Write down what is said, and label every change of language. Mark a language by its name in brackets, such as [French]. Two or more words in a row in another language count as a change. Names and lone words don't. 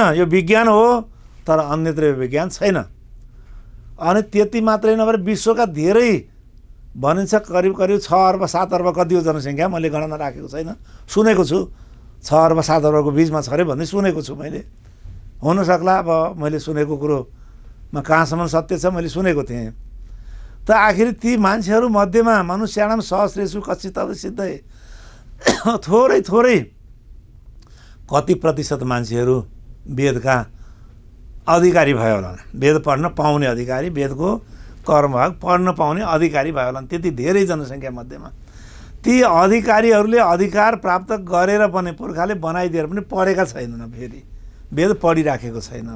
[Nepali] यो विज्ञान हो तर अन्यत्र यो विज्ञान छैन। अनि त्यति मात्रै नभएर विश्वका धेरै भनिन्छ करिब करिब 6 अर्ब 7 अर्ब कति हो जनसङ्ख्या, मैले गणना राखेको छैन, सुनेको छु 6 अर्ब 7 अर्बको बिचमा छ अरे भन्ने सुनेको छु मैले। हुनसक्ला, अब मैले सुनेको कुरोमा कहाँसम्म सत्य छ मैले सुनेको थिएँ। त आखिर ती मान्छेहरू मध्येमा [Sanskrit] मनुष्याणाम सहस्रेषु कश्चित् सिद्धै, [Nepali] थोरै थोरै कति प्रतिशत मान्छेहरू वेदका अधिकारी भयो होला, वेद पढ्न पाउने अधिकारी, वेदको कर्मभाग पढ्न पाउने अधिकारी भयो होला, त्यति धेरै जनसङ्ख्या मध्येमा। ती अधिकारीहरूले अधिकार प्राप्त गरेर पनि पुर्खाले बनाइदिएर पनि पढेका छैनन्, फेरि वेद पढिराखेको छैन।